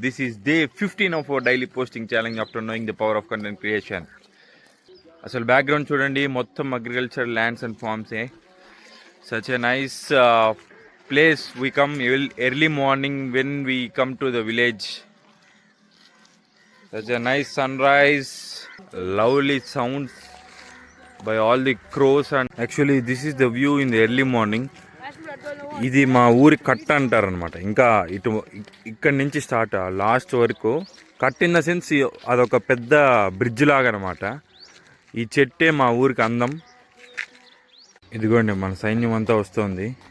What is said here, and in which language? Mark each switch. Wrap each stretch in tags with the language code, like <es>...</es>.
<en>This is day 15 of our daily posting challenge after knowing the power of content creation.</en> <te>అసలు background చూడండి, మొత్తం agriculture lands and forms.</te> <en>Such a nice place. We come early morning when we come to the village. Such a nice sunrise, lovely sounds by all the crows, and actually this is the view in the early morning.</en> <te>ఇది మా ఊరి కట్ట అంటారనమాట. ఇంకా ఇక్కడి నుంచి start last వరకు</te> <en>cut in the sense</en> <te>అదొక పెద్ద బ్రిడ్జ్ లాగా అనమాట. ఈ చెట్టే మా ఊరికి అందం. ఇదిగోండి మన సైన్యం అంతా వస్తుంది.</te>